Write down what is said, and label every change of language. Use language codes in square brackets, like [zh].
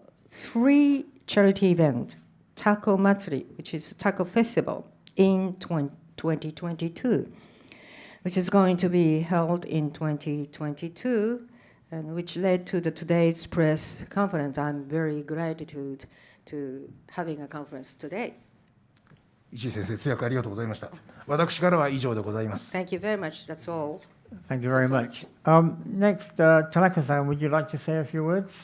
[en] Free charity event, Taco Matsuri, which is Taco Festival in 2022, which is going to be held in 2022, and which led to today's press conference. I'm very gratitude to having a conference today. [ja] 石井先生、通訳ありがとうございました。私からは以上でございます。 [en] Thank you very much. That's all. Thank you very much. Next, Tanaka-san, would you like to say a few words?